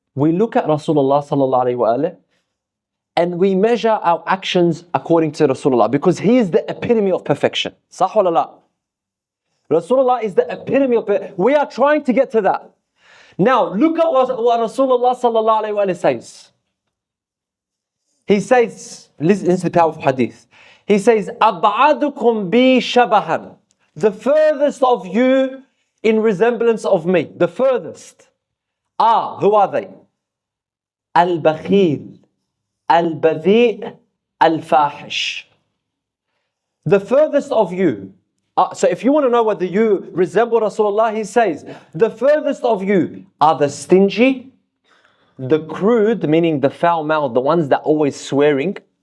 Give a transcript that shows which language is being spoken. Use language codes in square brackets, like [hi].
[en] We look at Rasulullah sallallahu alayhi wa alayhi and we measure our actions according to Rasulullah, because he is the epitome of perfection. [ar] Sah wala la? [en] Rasulullah is the epitome of perfection. We are trying to get to that. Now, look at what Rasulullah sallallahu alayhi wa alayhi says. He says, listen to the powerful hadith. He says, [ar] أَبْعَدُكُمْ بِي شَبَهًا. [en] The furthest of you in resemblance of me. The furthest. Who are they? Al-Bakhil, Al-Badhi', Al-Fahish. The furthest of you. So if you want to know whether you resemble Rasulullah, he says, the furthest of you are the stingy, the crude, meaning the foul mouth, the ones that always swearing.